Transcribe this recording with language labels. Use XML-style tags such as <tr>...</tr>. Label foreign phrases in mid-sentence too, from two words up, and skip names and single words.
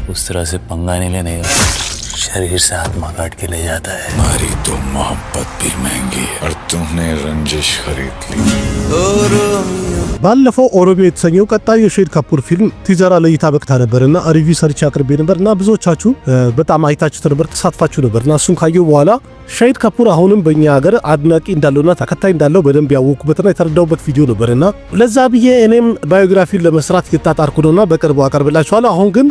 <hi>दूसरा से पंगा नहीं लेने का, शरीर से आत्मा काट के ले जाता है। हमारी तो मोहब्बत भी महंगी है और तुमने रंजिश खरीद ली।</hi> <am>ባለፈው ኦሮሚዮ የተሰኘው ቀጣይ የሼድ ካፑር ፊልም ቲዘር ለእይታ በቅታ ነበርና</am> <en>review search</en> <am>አቅርቤ ነበርና ብዙዎቻችሁ በጣም አይታችሁት ነበር፣ ተሳትፋችሁ ነበርና እሱን ካየው በኋላ ሼድ ካፑር አሁንም በእኛ ሀገር አድናቂ እንዳለውና ተከታይ እንዳለው በደንብ ያወቁበትና የተረዳውበት ቪዲዮ ነበርና ለዛ ብዬ እኔም ባዮግራፊን ለመስራት እየታጣርኩ ነውና በቅርቡ አቀርብላችኋለሁ። አሁን ግን</am>